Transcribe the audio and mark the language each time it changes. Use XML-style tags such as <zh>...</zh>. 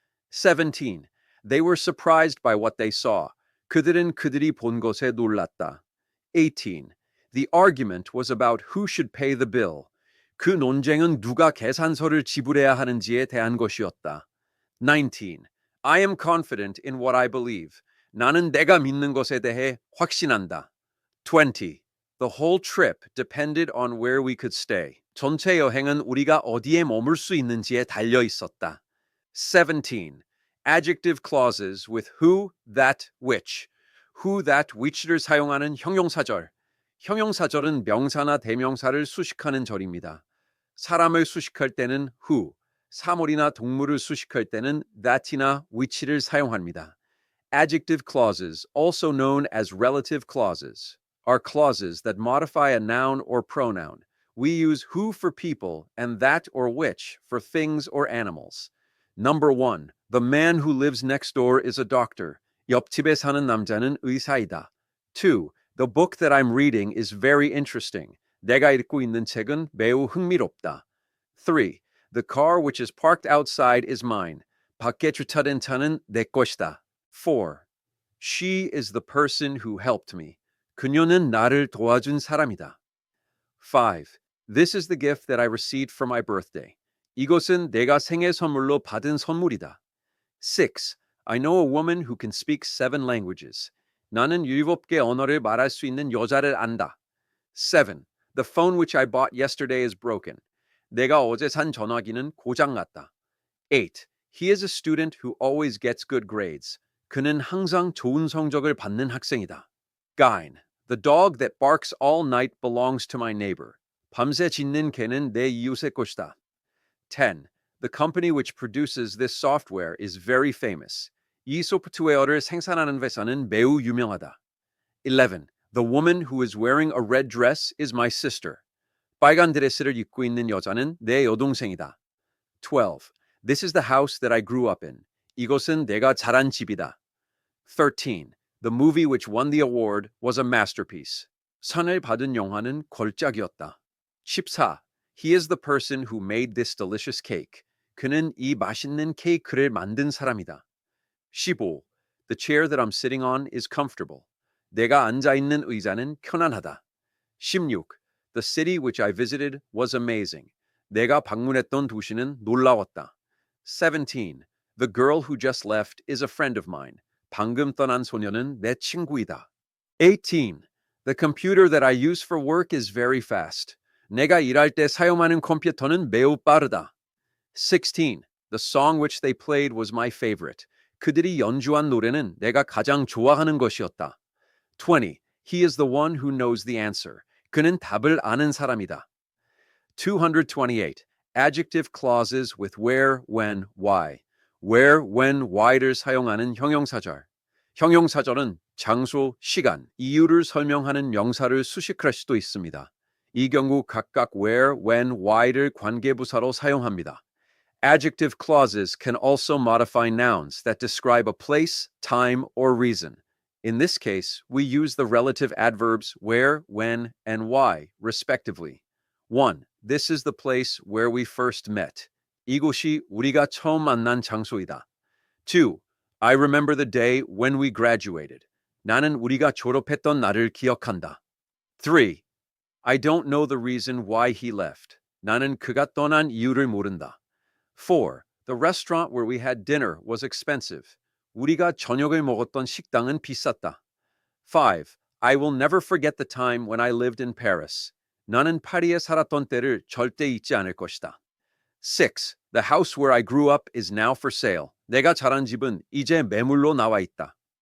<en>17. They were surprised by what they saw.</en> <ko>그들은 그들이 본 것에 놀랐다.</ko> <en>18. The argument was about who should pay the bill.</en> <ko>그 논쟁은 누가 계산서를 지불해야 하는지에 대한 것이었다.</ko> <en>19. I am confident in what I believe.</en> <ko>나는 내가 믿는 것에 대해 확신한다.</ko> <en>20. The whole trip depended on where we could stay.</en> <ko>전체 여행은 우리가 어디에 머물 수 있는지에 달려 있었다.</ko> <en>17. Adjective clauses with who, that, which.</en> <ko>who, that, which를 사용하는 형용사절. 형용사절은 명사나 대명사를 수식하는 절입니다. 사람을 수식할 때는 who, 사물이나 동물을 수식할 때는 that이나 which를 사용합니다.</ko> <en>Adjective clauses, also known as relative clauses, are clauses that modify a noun or pronoun. We use who for people and that or which for things or animals. Number 1. The man who lives next door is a doctor.</en> <ko>옆집에 사는 남자는 의사이다.</ko> <en>2. The book that I'm reading is very interesting.</en> <ko>내가 읽고 있는 책은 매우 흥미롭다.</ko> <en>3. The car which is parked outside is mine.</en> <ko>밖에 주차된 차는 내 것이다.</ko> <en>4. She is the person who helped me.</en> <ko>그녀는 나를 도와준 사람이다.</ko> <en>5. This is the gift that I received for my birthday.</en> <ko>이것은 내가 생일 선물로 받은 선물이다.</ko> <en>6. I know a woman who can speak 7 languages.</en> <ko>나는 7개 언어를 말할 수 있는 여자를 안다.</ko> <en>7. The phone which I bought yesterday is broken.</en> <ko>내가 어제 산 전화기는 고장났다.</ko> <en>8. He is a student who always gets good grades.</en> <ko>그는 항상 좋은 성적을 받는 학생이다.</ko> <en>9. The dog that barks all night belongs to my neighbor.</en> <ko>밤새 짖는 개는 내 이웃의 것이다.</ko> <en>10. The company which produces this software is very famous.</en> <ko>이 소프트웨어를 생산하는 회사는 매우 유명하다.</ko> <en>11. The woman who is wearing a red dress is my sister.</en> <ko>빨간 드레스를 입고 있는 여자는 내 여동생이다.</ko> <en>12. This is the house that I grew up in.</en> <ko>이것은 내가 자란 집이다.</ko> <en>13. The movie which won the award was a masterpiece.</en> <ko>상을 받은 영화는 걸작이었다.</ko> <en>14. He is the person who made this delicious cake.</en> <ko>그는 이 맛있는 케이크를 만든 사람이다.</ko> <en>15. The chair that I'm sitting on is comfortable.</en> <ko>내가 앉아 있는 의자는 편안하다.</ko> <en>16. The city which I visited was amazing.</en> <ko>내가 방문했던 도시는 놀라웠다.</ko> <en>17. The girl who just left is a friend of mine.</en> <ko>방금 떠난 소녀는 내 친구이다.</ko> <en>18. The computer that I use for work is very fast.</en> <ko>내가 일할 때 사용하는 컴퓨터는 매우 빠르다.</ko> <en>16. The song which they played was my favorite.</en> <ko>그들이 연주한 노래는 내가 가장 좋아하는 것이었다.</ko> <en>20. He is the one who knows the answer.</en> <ko>그는 답을 아는 사람이다.</ko> <en>228. Adjective clauses with where, when, why.</en> <ko>where, when, why를 사용하는 형용사절. 형용사절은 장소, 시간, 이유를 설명하는 명사를 수식할 수도 있습니다. 이 경우 각각 where, when, why를 관계부사로 사용합니다.</ko> <en>Adjective clauses can also modify nouns that describe a place, time, or reason. In this case, we use the relative adverbs where, when, and why, respectively. 1. This is the place where we first met.</en> <ko>이곳이 우리가 처음 만난 장소이다.</ko> <en>2. I remember the day when we graduated.</en> <ko>나는 우리가 졸업했던 날을 기억한다.</ko> <en>3. I don't know the reason why he left.</en> <ko>나는 그가 떠난 이유를 모른다.</ko> <en>4. The restaurant where we had dinner was expensive.</en> <ko>우리가 저녁을 먹었던 식당은 비쌌다.</ko> <en>5. I will never forget the time when I lived in Paris.</en> <ko>나는 파리에 살았던 때를 절대 잊지 않을 것이다.</ko> <en>6. The house where I grew up is now for sale.</en> <ko>내가 자란 집은 이제 매물로 나와 있다.</ko>